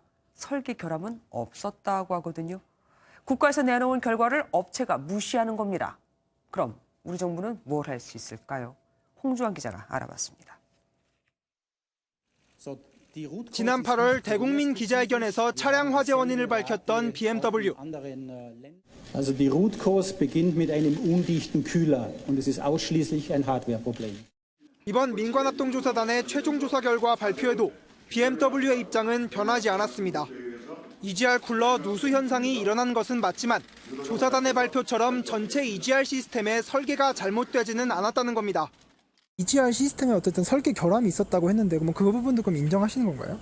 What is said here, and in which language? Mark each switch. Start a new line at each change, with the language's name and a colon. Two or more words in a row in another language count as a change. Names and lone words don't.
Korean: 설계 결함은 없었다고 하거든요. 국가에서 내놓은 결과를 업체가 무시하는 겁니다. 그럼 우리 정부는 뭘 할 수 있을까요? 홍주환 기자가 알아봤습니다. 지난 8월 대국민 기자회견에서 차량 화재 원인을 밝혔던 BMW.
German: Also die
English: Root Cause
German: beginnt mit einem undichten Kühler und es ist ausschließlich ein Hardwareproblem.
Korean: 이번 민관합동조사단의 최종 조사 결과 발표에도 BMW의 입장은 변하지 않았습니다. EGR 쿨러 누수 현상이 일어난 것은 맞지만 조사단의 발표처럼 전체 EGR 시스템의 설계가 잘못되지는 않았다는 겁니다. EGR 시스템에 어쨌든 설계 결함이 있었다고 했는데 그럼 그 부분도 그럼 인정하시는 건가요?